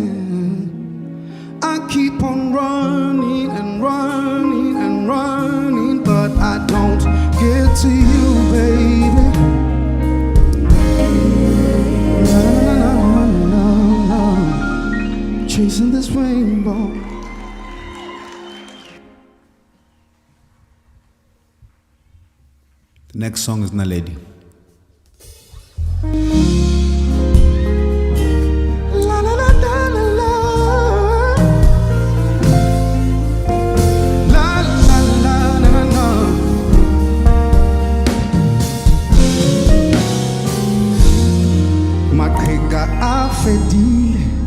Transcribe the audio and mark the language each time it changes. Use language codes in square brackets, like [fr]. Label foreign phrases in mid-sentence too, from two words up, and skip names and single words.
[en] I keep on running and running and running, but I don't get to you, baby. No. Chasing this rainbow. The next song is Naledi. La la la la la la. La la la la la la. [st] Maqheka a fedile.